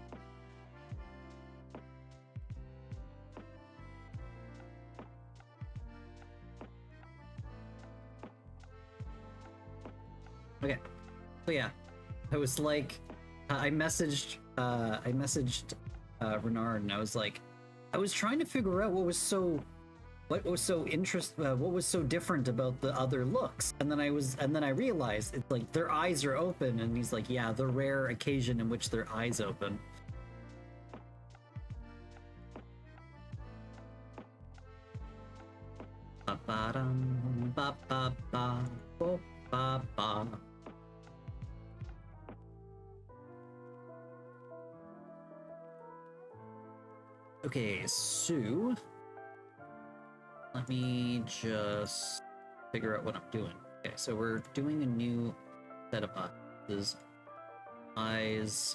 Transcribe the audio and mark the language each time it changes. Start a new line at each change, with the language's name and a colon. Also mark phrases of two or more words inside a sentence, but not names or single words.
English: Okay, so yeah, I was like, I messaged Renard and I was like, I was trying to figure out what was so what was so what was so different about the other looks? And then I realized it's like their eyes are open, and he's like, yeah, the rare occasion in which their eyes open. Ba-ba-dum, ba-ba-ba, bo-ba-ba. Okay, so let me just figure out what I'm doing. Okay, so we're doing a new set of eyes.